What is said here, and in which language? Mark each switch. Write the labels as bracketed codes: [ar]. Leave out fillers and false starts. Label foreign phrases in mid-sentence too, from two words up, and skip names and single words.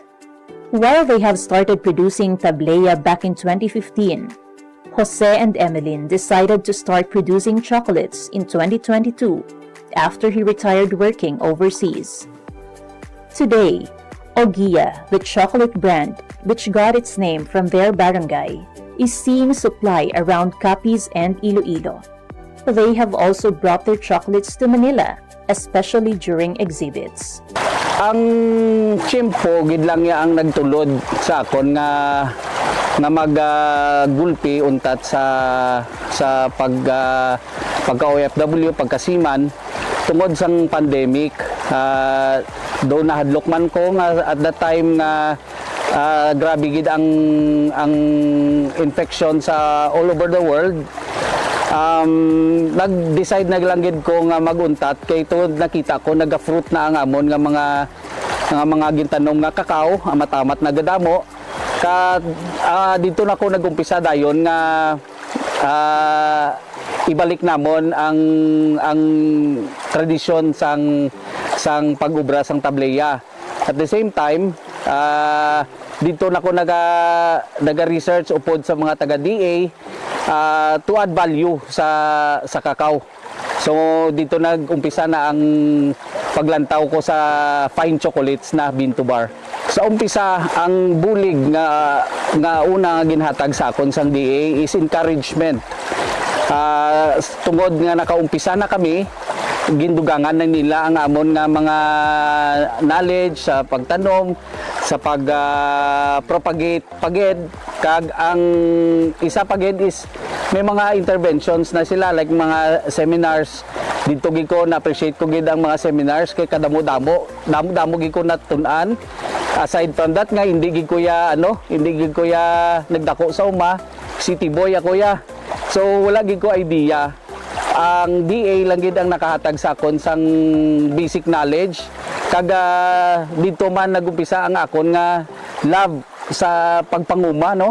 [en] While they have started producing tableya back in 2015, Jose and Emeline decided to start producing chocolates in 2022 after he retired working overseas. Today, Ogia, the chocolate brand which got its name from their barangay, is seeing supply around Capiz and Iloilo. they have also brought their chocolates to Manila, especially during exhibits. [hil] Ang tiyempo gid lang niya ang nagtulod sa akon nga maggulpi untat sa pagka OFW, pagkasiman tungod sang pandemic. Do nahadlok man ko nga [en] at that time [hil] nga grabe gid ang infection sa [en] all over the world. [hil] Nag-decide na lang gid ko nga maguntat kay to nakita ko naga-fruit na ang amon nga mga gintanom nga kakao, amatamat na gadamo. Dito na ko nagumpisa dayon nga ibalik namon ang tradisyon sang pag-ubra sang tableya. [en] At the same time, [hil] dito na ko naga-research upod sa mga taga-DA [en] to add value [hil] sa kakao. So dito nag-umpisa na ang paglantaw ko sa [en] fine chocolates [hil] na [en] bean to bar. [hil] Sa umpisa, ang bulig nga una ginhatag sa akon sang DA [en] is encouragement. [hil] Tungod nga nakaumpisa na kami, gindugangan na nila ang amon nga mga knowledge sa pagtanom, sa pag-propagate pagid, kag ang isa pagid is may mga interventions na sila like mga seminars. Dito gid ko na-appreciate ko gid ang mga seminars kay kadamo-damo gid ko natun-an. [en] Aside from that [hil] nga hindi gid ko ya nagdako sa uma, [en] city boy [hil] ako ya. So wala gid ko idea. Ang DA lang gid ang nakahatag sa akon sang basic knowledge. Kaga dito man nagumpisa ang akon nga love sa pagpanguma, no?